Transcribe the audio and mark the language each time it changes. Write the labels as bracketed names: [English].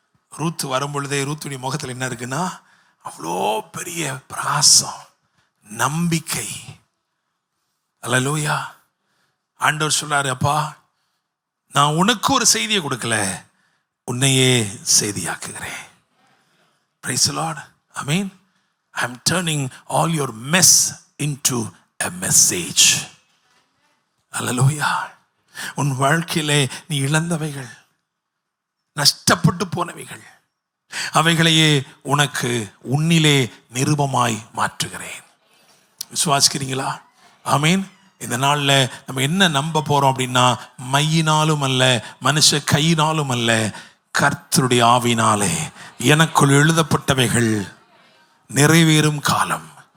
[Tamil] Ruth வரும் பொழுதே ரூத்துடைய முகத்தில் என்ன இருக்குன்னா, அவ்வளோ பெரிய பிரகாசம், நம்பிக்கை. அல்லேலூயா. ஆண்டவர் சொல்றாரு, அப்பா நான் உனக்கு ஒரு செய்தியை கொடுக்கல, உன்னையே செய்தியாக்குகிறேன். [English] Praise the Lord. Amen. I am turning all your mess into a message. Hallelujah. [Tamil] உன் வாழ்க்கையிலே நீ இழந்தவைகள், நஷ்டப்பட்டு போனவைகள், அவைகளையே உனக்கு உன்னிலே நிருபமாய் மாற்றுகிறேன். விசுவாசிக்கிறீங்களா? ஆமீன். இந்த நாளில் நம்ம என்ன நம்ப போறோம் அப்படின்னா, மையினாலும் அல்ல, மனுஷ கையினாலும் அல்ல, கர்த்தருடைய ஆவினாலே எனக்குள் எழுதப்பட்டவைகள் நிறைவேறும் காலம்.